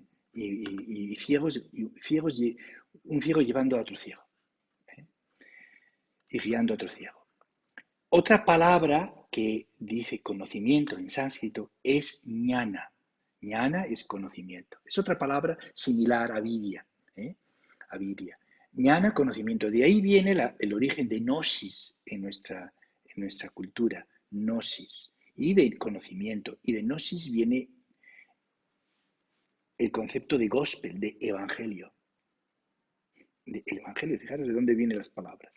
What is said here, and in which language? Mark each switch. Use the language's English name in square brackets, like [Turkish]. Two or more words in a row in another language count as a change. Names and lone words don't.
[Spanish] Y ciegos, un ciego llevando a otro ciego. ¿eh? Y guiando a otro ciego. Otra palabra que dice conocimiento en sánscrito es jnana. Jnana es conocimiento. Es otra palabra similar a vidya. [Sanskrit] Avidia. Jnana, [Spanish] conocimiento. De ahí viene el origen de gnosis en nuestra cultura. Gnosis. Y de conocimiento. Y de gnosis viene el concepto de gospel, de evangelio. El evangelio, fijaros de dónde vienen las palabras.